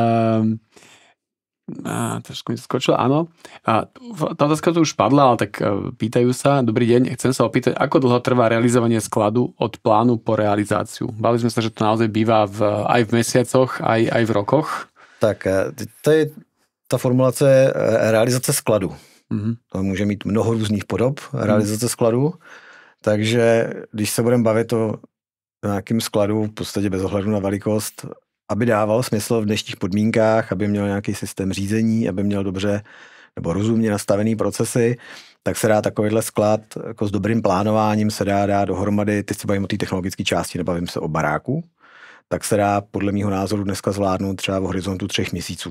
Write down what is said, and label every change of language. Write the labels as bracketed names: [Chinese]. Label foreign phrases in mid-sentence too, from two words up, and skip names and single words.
[Slovak] Trošku mi to skočilo, áno. Tá otázka tu už padla, ale tak pýtajú sa. Dobrý deň, chcem sa opýtať, ako dlho trvá realizovanie skladu od plánu po realizáciu? Bavili sme sa, že to naozaj býva aj v mesiacoch, aj v rokoch. [Czech] Tak, to je ta formulace realizace skladu. To může mít mnoho různých podob realizace skladu, takže když se budeme bavit o nějakým skladu, v podstatě bez ohledu na velikost, aby dával smysl v dnešních podmínkách, aby měl nějaký systém řízení, aby měl dobře nebo rozumně nastavený procesy, tak se dá takovýhle sklad jako s dobrým plánováním se dá dohromady, teď se bavím o té technologické části, nebavím se o baráku, tak se dá podle mýho názoru dneska zvládnout třeba v horizontu 3 měsíců.